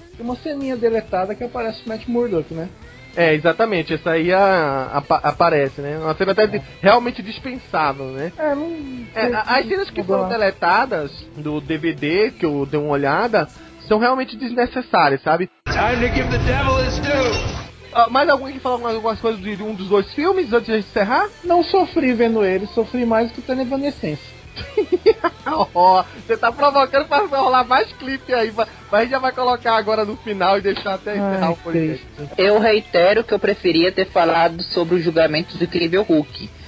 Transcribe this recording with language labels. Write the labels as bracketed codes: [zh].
[pt] Tem uma ceninha deletada que aparece o Matt Murdock, né? É, exatamente, essa aí aparece, né? Uma cena até realmente dispensável, né? As cenas que foram deletadas do DVD, que eu dei uma olhada, são realmente desnecessárias, sabe? [en] Time to give the devil his due. [pt] Mais alguém que falou algumas coisas de um dos dois filmes antes de encerrar? Não sofri vendo ele, sofri mais do que tendo Evanescence. Oh, você tá provocando pra rolar mais clipe aí, mas a gente já vai colocar agora no final e deixar até encerrar o podcast. Eu reitero que eu preferia ter falado sobre o julgamento do Incrível Hulk.